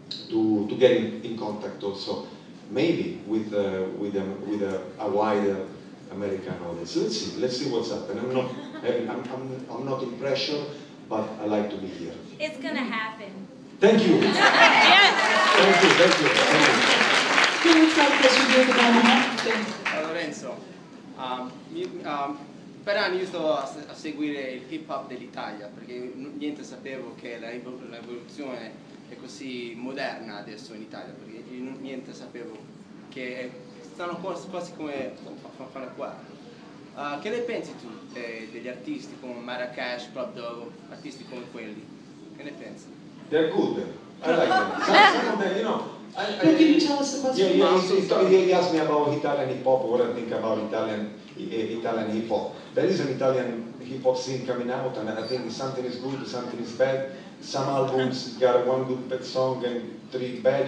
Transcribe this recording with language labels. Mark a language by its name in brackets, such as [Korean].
[English] To get in contact also, maybe with a wider American audience. Let's see what's happening. I'm not in pressure, but I like to be here. It's gonna happen. Thank you. Yes. Thank you. Who looks like this would be the one? [Italian] Lorenzo, per anni io sto a seguire il hip hop dell'Italia perché niente sapevo che la rivoluzione è così moderna adesso in Italia, perché niente sapevo che stanno quasi come fanno qua. Che ne pensi tu degli artisti come Marrakesh, Club Dogo, artisti come quelli? Che ne pensi? [English] They're good. I like them. Some of them, you know. Can you tell us the question? He asked me about Italian hip hop, what I think about Italian hip hop. There is an Italian hip hop scene coming out, and I think something is good, something is bad. Some albums got one good song and three bad.